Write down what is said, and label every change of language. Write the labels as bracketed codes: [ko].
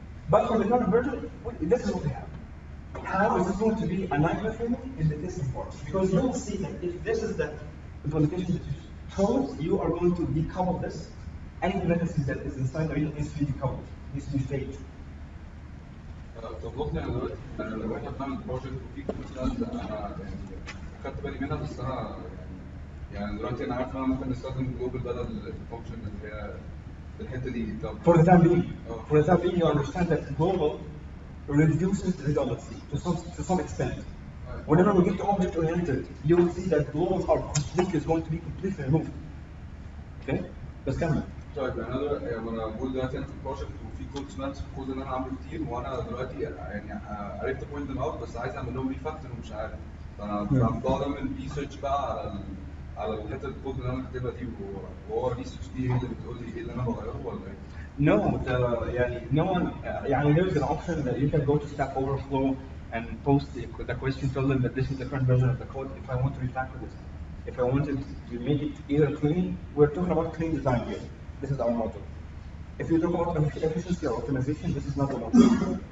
[en] But for the current version, this is what we have. How is this going to be a nightmare for me in the testing part? Because you will see that if this is the implementation that you chose, you are going to decouple this. Any dependency that is inside the read needs to be decoupled, needs to be faked. [ar] طب انا دلوقتي لو احنا بنعمل بروجكت وفي مثلا انا خدت بالي منها بس انا يعني دلوقتي انا عارف ان انا ممكن نستخدم جلوبال بدل الفانكشن اللي هي الحته دي. [en] For the time being, you understand that global reduces redundancy to some extent. Whenever we get to object oriented, you will see that globals are going to be completely removed. [ar] Okay? بس كمل. طيب انا بقول دلوقتي انا في بروجكت وفي كود سمارت كود اللي انا عامله كتير وانا دلوقتي يعني عرفت بوينت [en] them [ar] اوت بس عايز اعمل لهم ريفاكتور ومش عارف فانا بقعد اعمل ريسيرش بقى على الحته الكود اللي انا كاتبها دي وهو الريسيرش دي هي اللي بتقول لي ايه اللي انا بغيره ولا ايه؟ [en] No, no one. There is an option that you can go to Stack Overflow and post the question, tell them that this is the current version of the code. If I want to refactor this, if I wanted to make it either clean, we're talking about clean design here. This is our motto. If you talk about efficiency or optimization, this is not the motto.